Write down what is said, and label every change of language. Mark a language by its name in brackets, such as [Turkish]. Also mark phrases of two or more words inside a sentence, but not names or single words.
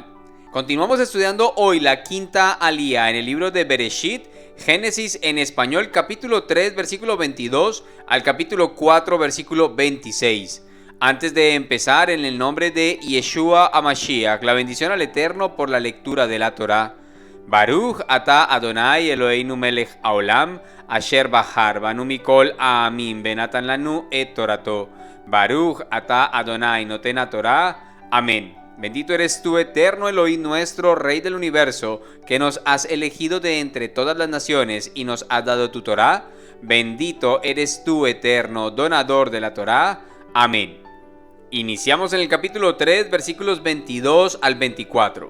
[Spanish] Continuamos estudiando hoy la quinta alía en el libro de Bereshit, Génesis en español, capítulo 3, versículo 22 al capítulo 4, versículo 26. Antes de empezar, en el nombre de [Hebrew] ישוע המשיח, [Spanish] la bendición al Eterno por la lectura de la Torá. [Hebrew] ברוך אתה אדוני אלוהינו מלך העולם, אשר בחר בנו מכל העמים ונתן לנו את תורתו. ברוך אתה אדוני נותן התורה. [Spanish] Amén. Bendito eres tú, eterno Elohim nuestro, Rey del universo, que nos has elegido de entre todas las naciones y nos has dado tu Torá. Bendito eres tú, eterno donador de la Torá. Amén. Iniciamos en el capítulo 3, versículos 22 al 24.